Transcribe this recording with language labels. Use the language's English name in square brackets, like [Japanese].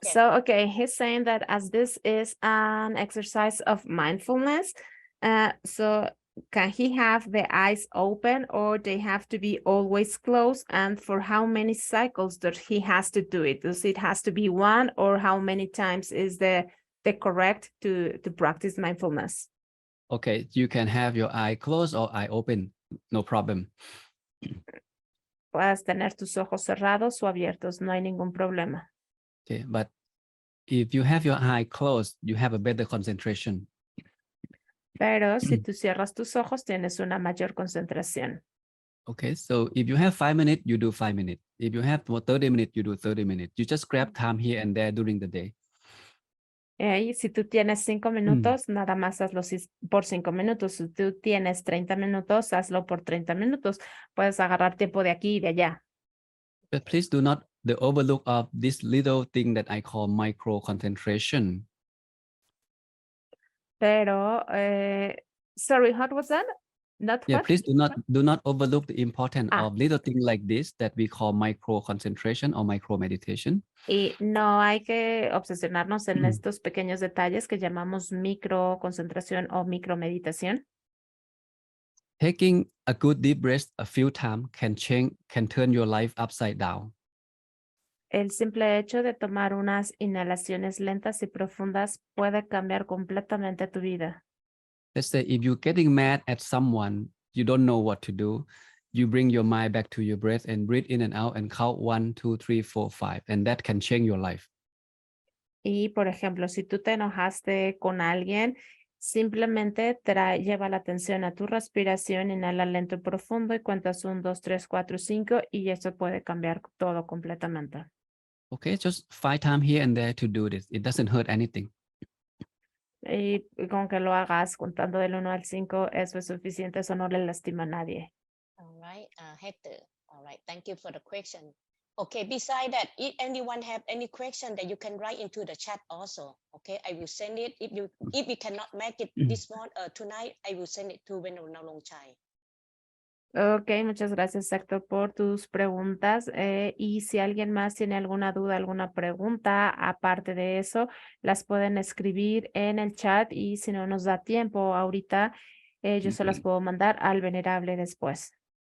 [English] So, okay, he's saying that as this is an exercise of mindfulness, so can he have the eyes open or they have to be always closed? And for how many cycles does he has to do it? Does it has to be one, or how many times is the correct to practice mindfulness? Okay, you can have your eye closed or eye open, no problem. [Spanish] Puedes tener tus ojos cerrados o abiertos, no hay ningún problema. [English] Okay, but if you have your eye closed, you have a better concentration. [Spanish] Pero si tú cierras tus ojos, tienes una mayor concentración. [English] Okay, so if you have 5 minutes, you do 5 minutes. If you have 30 minutes, you do 30 minutes. You just grab time here and there during the day. [Spanish] Y si tú tienes 5 minutos, nada más hazlo por 5 minutos. Si tú tienes 30 minutos, hazlo por 30 minutos. Puedes agarrar tiempo de aquí y de allá. [English] But please do not overlook of this little thing that I call micro concentration. [Spanish] Pero, [English] sorry, what was that? Not Yeah, what? please do not overlook the importance of little things like this that we call micro concentration or micro meditation. [Spanish] Y no hay que obsesionarnos en estos pequeños detalles que llamamos micro concentración o micro meditación. [English] Taking a good deep breath a few times can turn your life upside down. [Spanish] El simple hecho de tomar unas inhalaciones lentas y profundas puede cambiar completamente tu vida. [English] Let's say if you're getting mad at someone, you don't know what to do, you bring your mind back to your breath and breathe in and out and count 1, 2, 3, 4, 5, and that can change your life. [Spanish] Y, por ejemplo, si tú te enojaste con alguien, simplemente lleva la atención a tu respiración, inhala lento y profundo y cuentas 1, 2, 3, 4, 5 y eso puede cambiar todo completamente. [English] Okay, just 5 times here and there to do this. It doesn't hurt anything. [Spanish] Y con que lo hagas contando del 1 al 5, eso es suficiente, eso no le lastima a nadie. [English] All right, Hector. All right, thank you for the question. Okay, beside that, if anyone have any question that you can write into the chat also. Okay, I will send it. If you cannot make it tonight, I will send it to Narongchai. [Spanish] Ok, muchas gracias, Héctor, por tus preguntas. Y si alguien más tiene alguna duda, alguna pregunta, aparte de eso, las pueden escribir en el chat y si no nos da tiempo ahorita, yo se las puedo mandar al venerable después.